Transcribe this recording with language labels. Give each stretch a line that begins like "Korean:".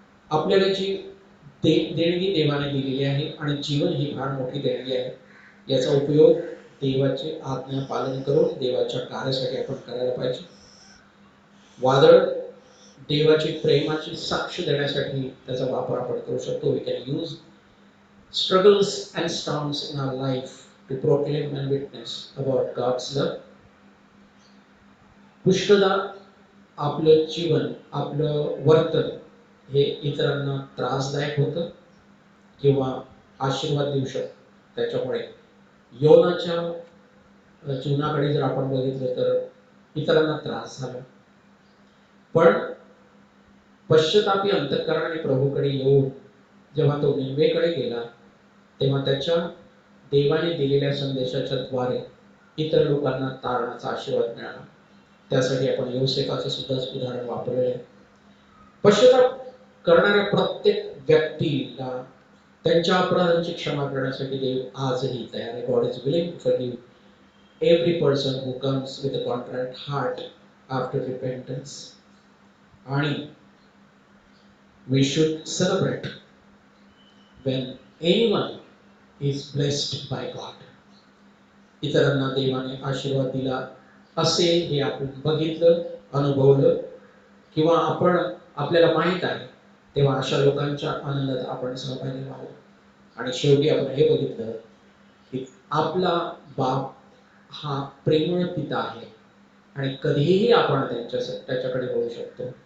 Marathi: आपल्याला जी देणगी देवाने दिलेली आहे आणि जीवन ही फार मोठी देणगी आहे, याचा उपयोग देवाचे आज्ञा पालन करून देवाच्या कार्यासाठी आपण करायला पाहिजे. वादळ देवाची प्रेमाची साक्ष देण्यासाठी त्याचा वापर आपण करू शकतो.
English: We can use struggles and storms in our life to proclaim and witness about God's love.
Marathi: पुष्कळदा आपलं जीवन, आपलं वर्तन हे इतरांना त्रासदायक होतं किंवा आशीर्वाद देऊ शकतं. त्याच्यामुळे योनाच्या जीवनाकडे जर आपण बघितलं तर इतरांना त्रास झाला, पण पश्चातापी अंतःकरणाने प्रभूकडे येऊन जेव्हा तो निनवेकडे गेला तेव्हा त्याच्या देवाने दिलेल्या संदेशाच्या द्वारे इतर लोकांना तारणाचा आशीर्वाद मिळाला. त्यासाठी आपण योसेफाचं सुद्धा उदाहरण वापरलेलं आहे. पश्चाताप करणाऱ्या प्रत्येक व्यक्तीला त्यांच्या अपराधांची क्षमा करण्यासाठी देव आजही तयार आहे.
English: God is willing to forgive every person who comes with a contract heart after repentance. आणि we should celebrate when anyone is blessed by God.
Marathi: इतरांना देवाने आशीर्वाद दिला असेल हे आपण बघितलं, अनुभवलं किंवा आपण आपल्याला माहित आहे, तेव्हा अशा लोकांच्या आनंदात आपण सहभागी व्हावं. आणि शेवटी आपण हे बघितलं की आपला बाप हा प्रेमळ पिता आहे आणि कधीही आपण त्याच्याकडे वळू शकतो.